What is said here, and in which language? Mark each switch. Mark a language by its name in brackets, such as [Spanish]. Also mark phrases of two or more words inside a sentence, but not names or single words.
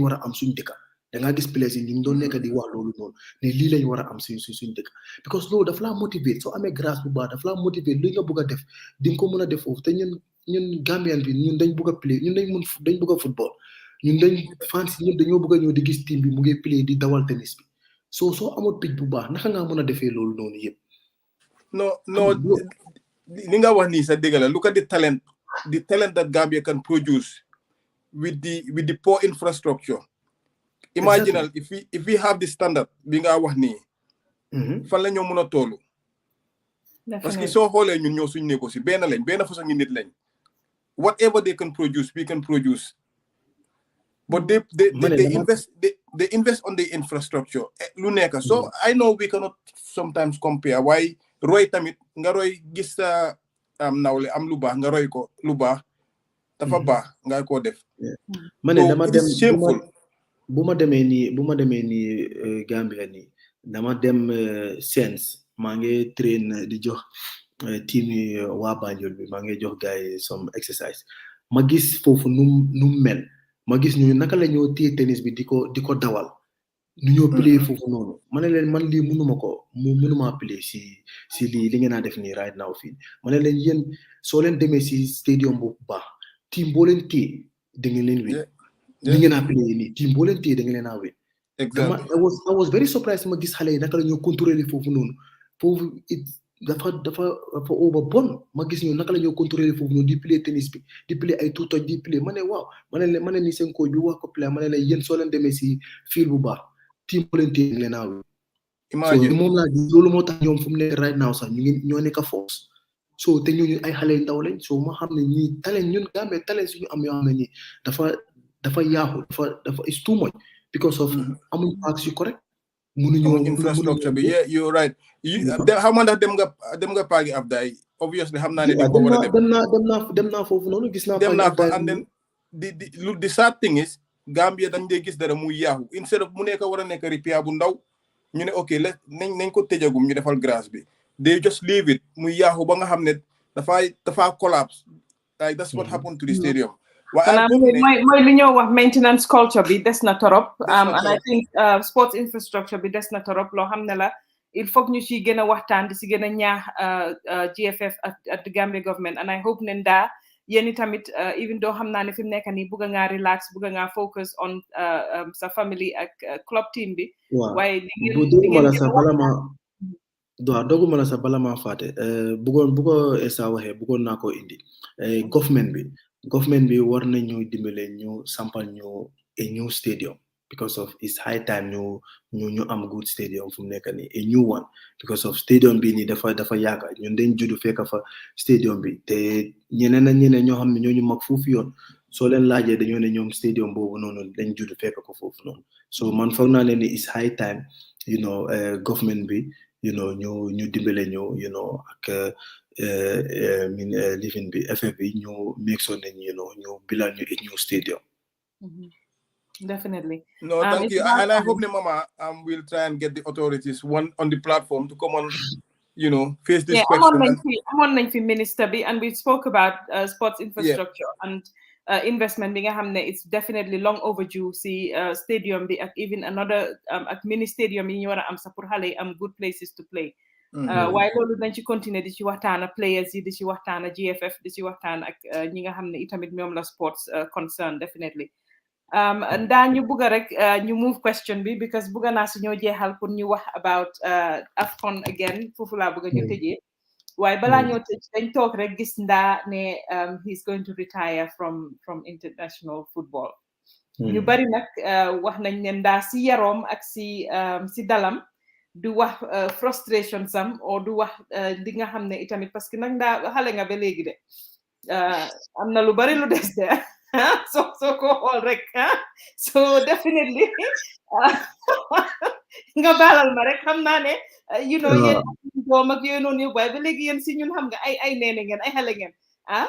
[Wolof] war a am suñ dëkka da ngaa gis players yi ñu doon nekk di wax loolu noonu ne lii lañ war a am suñ dëkk because loolu dafa laa motiver soo amee grâce bu baax dafa laa motiver li nga bëgg a def di nga ko mën a def foofu te ñun Gambian bi ñun dañ bëgg a play ñun dañ bëgg a football ñun dañ fans ñun dañoo bëgg a ñëw di gis team bi mu ngi play di dawal tennis bi soo amoon picc bu baax naka ngaa mën a defee loolu noonu yëpp. [English] no [Wolof] li nga wax nii sa dëgg la [English] look at the talent that Gambia can produce with the poor infrastructure. Imaginal if we have the standard [Wolof] bi nga wax nii fan la ñoo mën a toolu [French] parce que [Wolof] soo xoolee ñun ñoo suñ néego si benn façon ngi nit lañ [English] whatever they can produce we can produce but they invest on the infrastructure [Wolof] lu nekk [English] so I know we cannot sometimes compare [Wolof] waaye roy tamit nga roy gis sa nawle am lu baax nga roy ko lu baax dafa baax nga ko def ma ne dama dem bu ma demee nii Gambia nii dama dem Sens maa ngi train di jox team yi waa Banjul bi maa ngi jox gars yi [English] some exercise [Wolof] ma gis foofu nu mel ma gis ñu naka la ñoo téye tennis bi di ko dawal nu ñoo play foofu noonu ma ne leen man lii mënuma play si lii li ngeen a def nii [English] right now [Wolof] fii ma ne leen yéen soo leen demee si stadium bu baax team boo leen téye da ngeen leen win li ngeen a play nii team boo leen téye da ngeen leen a win [English] I was very surprised [Wolof] ma gis xale yi naka la ñoo contrôler foofu noonu foofu dafa over bon ma gis ñu naka la ñoo contrôler foofu noonu di play tennis bi di play ay tuutoj di play ma ne waaw ma ne ni seen coach bi wax ko play ma ne la yéen soo leen demee si field bu baax team boo leen téye leen a win so moom laa gis loolu moo tax ñoom fu mu nekk [English] right now [Wolof] sax ñoo nekk force so te ñooñu ay xale yu ndaw lañ so ma xam ne ñii talent ñun Gambie talent suñu am yoo xam ne nii dafa yaaxu dafa [English] is too much because of [Wolof] amuñ parks yu correct mënuñu infrastructure bi [English] yeah you're right [Wolof] xam nga ndax dem nga paagi Abdaay obviously xam naa ne di ko war a dem naa foofu noonu gis naa dem naa fa [English] and then the sad thing is Gambia [Wolof] dañ dee gis dara muy yaaxu instead of mu nekk war a nekk repair bu ndaw ñu ne ok nañ ko tëjagum ñu defal grâce bi [English] they just leave it [Wolof] muy yaaxu ba nga xam ne dafa collapse [English] like that's what happened to the stadium [Wolof] mooy li ñoo wax [English] maintenance culture [Wolof] bi des na torop [English] and I think sports infrastructure [Wolof] bi des na torop loo xam ne la [French] il faut [Wolof] ñu ci gën a waxtaan di si gën a ñaax GFF [English] at the Gambia government and I hope [Wolof] ne ndaa yéen tamit [English] even though [Wolof] xam naa ne fi mu nekk nii bëgg ngaa relax bëgg ngaa [English] focus on [Wolof] sa family ak [English] club team [Wolof] bi waaye doguma la sax bala maa faate bu ko Essa waxee bëggoon naa ko indi government bi war nañu dimbale ñu sampal ñu [English] a new stadium because of it's high time [Wolof] ñu am [English] good stadium [Wolof] fu mu nekk nii [English] a new one because of [Wolof] stadium bi nii dafa yàgga ñun dañ juddu fekk fa stadium bi te ñeneen ñoo xam ne ñooñu mag foofu yoon soo leen laajee dañoo ne ñoom stadium boobu noonu dañ juddu fekk ko foofu noonu so man foog naa ne ni [English] it's high time government [Wolof] bi ñu dimbale ñu ak living bi FF bi ñu [English] make sure [Wolof] ne ñu bilal ñu [English] a new stadium. Definitely. No, thank you. And I hope Mama will try and get the authorities on the platform to come on, face this question. [Wolof] Amoon nañ fi minister bi [English] and we spoke about sports infrastructure and investment [Wolof] bi nga xam ne [English] it's definitely long overdue [Wolof] si stadium bi ak [English] even another [Wolof] ak [English] mini stadium [Wolof] yi ñu war a am sax pour xale yi am [English] good places to play. [Wolof] waaye loolu dañ ci continuer di ci waxtaan ak players yi di ci waxtaan ak GFF di ci waxtaan ak ñi nga xam ne itamit ñoom la [English] sports concern definitely [Wolof] ndaa ñu bugga rek ñu move question bi because bugga naa su ñoo jeexal pour ñu wax [English] about AFCON again [Wolof] foofu laa bugga ñu tëjee waaye balaa ñoo tëj dañ toog rek gis ndaa ne [English] he's going to retire from international football [Wolof] ñu bari nag wax nañ ne ndaa si yaroom ak si dalam du wax frustration sam o du wax li nga xam ne itamit parce que nag ndaa xale nga ba léegi de am na lu bari lu des de so ko xool rek so definitely nga baalal ma rek xam naa ne yéen doom ak yooyu noonu yëpp waaye ba léegi yéen si ñun xam nga ay neene ngeen ay xale ngeen ah.